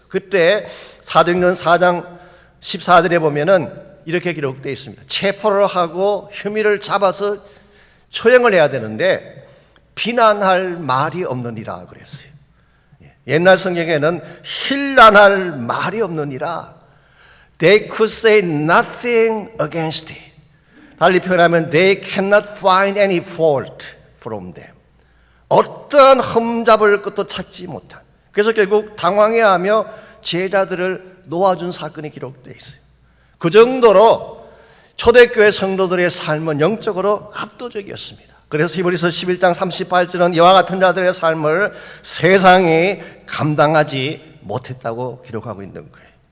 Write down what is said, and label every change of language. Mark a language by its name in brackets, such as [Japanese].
[Korean] 그때 사도행전 4장 14절에 보면은 이렇게 기록되어 있습니다. 체포를 하고 혐의를 잡아서 처형을 해야 되는데 비난할 말이 없느니라 그랬어요. 옛날 성경에는 힐난할 말이 없느니라. [English] They could say nothing against it. [Korean] 달리 표현하면 [English] they cannot find any fault from them. [Korean] 어떤 흠잡을 것도 찾지 못한. 그래서 결국 당황해하며 제자들을 놓아준 사건이 기록되어 있어요. 그 정도로 초대교회 성도들의 삶은 영적으로 압도적이었습니다. 그래서 히브리서 11장 38절은 이와 같은 자들의 삶을 세상이 감당하지 못했다고 기록하고 있는 거예요.